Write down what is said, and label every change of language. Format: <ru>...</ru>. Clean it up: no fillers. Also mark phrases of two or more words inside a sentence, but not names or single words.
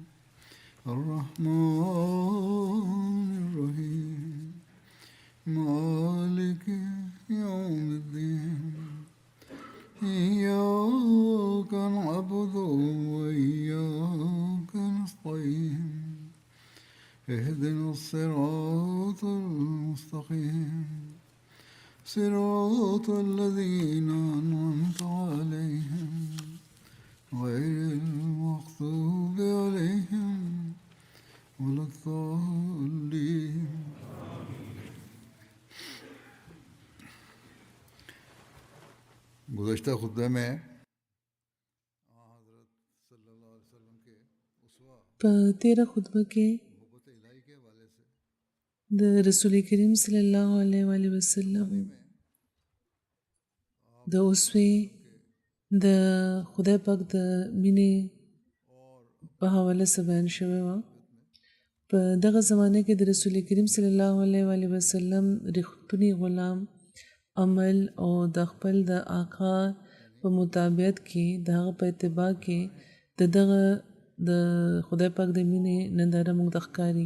<ar>الرحمن الرحيم مالك يوم الدين إياك نعبد وإياك نستعين اهدنا الصراط المستقيم صراط الذين أنعمت عليهم غير المغضوب عليهم ولا الضالين</ar> <ur>گزشتہ خطبے میں حضرت صلی اللہ علیہ وسلم کے اسوہ</ur> <ps>په تیره خطبه کې</ps> <ur>محبت الٰہی کے حوالے سے</ur> <ps>د رسول کریم</ps> <ar>صلی الله علیه و آله وسلم</ar> <ps>د اوسوي د خدای پاک د مینې په حواله څه بیان شوی و. په دغه زمانه کې د رسول کریم</ps> <ar>صلی الله علیه و آله وسلم</ar> <ps>رښتونی غلام عمل او د خپل د آقا په مطابقت کې د هغه په اتباع کې دغه د خدای پاک د مینې ننداره موږ ته ښکاري.</ps>